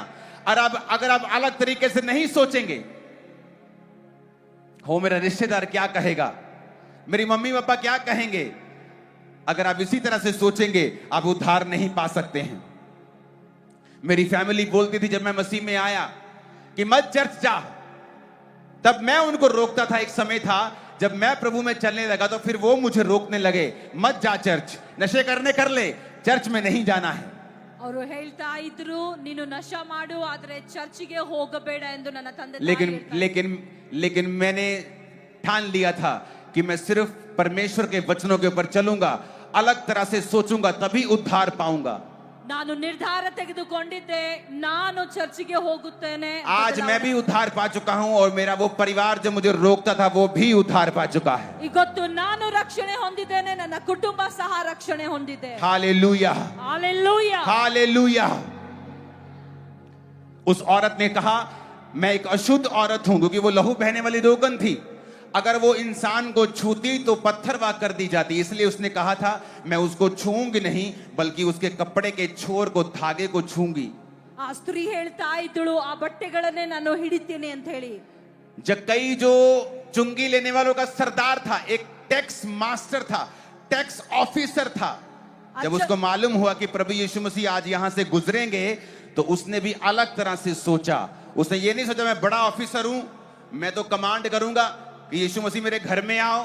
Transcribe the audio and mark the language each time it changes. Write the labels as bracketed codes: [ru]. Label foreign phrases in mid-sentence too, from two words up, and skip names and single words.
[hi] और अब अगर आप अलग तरीके से नहीं सोचेंगे, हो मेरा रिश्तेदार क्या कहेगा, मेरी मम्मी पापा क्या कहेंगे, अगर आप इसी तरह से सोचेंगे, आप उद्धार नहीं पा सकते हैं। मेरी फैमिली बोलती थी जब मैं मसीह में आया कि मत चर्च जा, तब मैं उनको रोकता था। एक समय था जब मैं प्रभु में चलने लगा तो फिर वो मुझे रोकने लगे, मत जा चर्च, नशे करने कर ले, चर्च में नहीं जाना है। [kn] ಅವರು ಹೇಳ್ತಾ ಇದ್ರು, ನೀನು ನಶ ಮಾಡು ಆದ್ರೆ ಚರ್ಚಿಗೆ ಹೋಗಬೇಡ ಎಂದು ನನ್ನ ತಂದೆ [hi] लेकिन मैंने ठान लिया था कि मैं सिर्फ परमेश्वर के वचनों के ऊपर चलूंगा, अलग तरह से सोचूंगा, तभी उद्धार पाऊंगा। [kn] ನಾನು ನಿರ್ಧಾರ ತೆಗೆದುಕೊಂಡಿದ್ದೆ, ನಾನು ಚರ್ಚಿಗೆ ಹೋಗುತ್ತೇನೆ। [hi] आज मैं भी उद्धार पा चुका हूं, और मेरा वो परिवार जो मुझे रोकता था वो भी उद्धार पा चुका है। [kn] ಇವತ್ತು ನಾನು ರಕ್ಷಣೆ ಹೊಂದಿದ್ದೇನೆ, ನನ್ನ ಕುಟುಂಬ ಸಹ ರಕ್ಷಣೆ ಹೊಂದಿದೆ। [hi] हालेलुया, हालेलुया, हालेलुया। उस औरत ने कहा मैं एक अशुद्ध औरत हूं, क्योंकि वो लहू बहने वाली रोगन थी। अगर वो इंसान को छूती तो पत्थर वाह कर दी जाती, इसलिए उसने कहा था मैं उसको छूंगी नहीं, बल्कि उसके कपड़े के छोर को, धागे को छूंगी। [kn] ಆ ಸ್ತ್ರೀ ಹೇಳ್ತಾ ಇದ್ದಳು, ಆ ಬಟ್ಟೆಗಳನ್ನೇ ನಾನು ಹಿಡಿತೀನಿ ಅಂತ ಹೇಳಿ। [hi] जक्कई जो चुंगी लेने वालों का सरदार था, एक [en] tax master [hi] था, [en] tax officer [hi] था, जब उसको मालूम हुआ कि प्रभु यीशु मसीह आज यहां से गुजरेंगे, तो उसने भी अलग तरह से सोचा। उसने ये नहीं सोचा मैं बड़ा ऑफिसर हूं, मैं तो कमांड करूंगा कि यीशु मसीह मेरे घर में आओ।